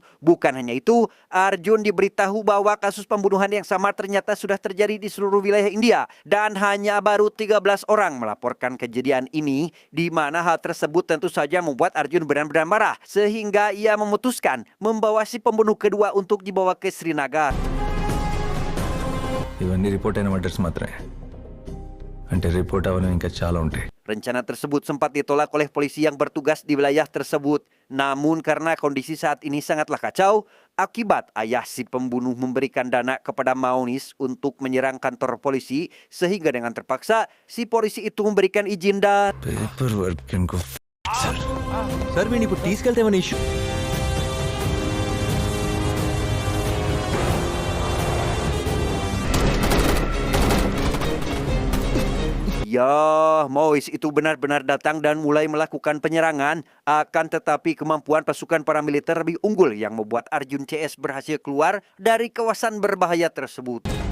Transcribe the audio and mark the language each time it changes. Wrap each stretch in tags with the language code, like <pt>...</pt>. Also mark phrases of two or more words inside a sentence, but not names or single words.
<id>Bukan hanya itu, Arjun diberitahu bahwa kasus pembunuhan yang sama ternyata sudah terjadi di seluruh wilayah India dan hanya baru 13 orang melaporkan kejadian ini, di mana hal tersebut tentu saja membuat Arjun benar-benar marah sehingga ia memutuskan membawa si pembunuh kedua untuk dibawa ke Srinagar.</id> <te>ఇవన్నీ రిపోర్ట్ అయిన మర్డర్స్ మాత్రమే అంటే రిపోర్ట్ అవ్వడం ఇంకా చాలా ఉంటాయి.</te> <id>Rencana tersebut sempat ditolak oleh polisi yang bertugas di wilayah tersebut. Namun karena kondisi saat ini sangatlah kacau, akibat ayah si pembunuh memberikan dana kepada Maonis untuk menyerang kantor polisi, sehingga dengan terpaksa si polisi itu memberikan izin dan</id> <en>paper work</en> <te>ఇంకో సార్ వీడిని ఇప్పుడు తీసుకెళ్తే ఏమైనా ఇష్యూ?</te> <id>ya, Maois itu benar-benar datang dan mulai melakukan penyerangan. Akan tetapi kemampuan pasukan paramiliter lebih unggul yang membuat Arjun CS berhasil keluar dari kawasan berbahaya tersebut.</id>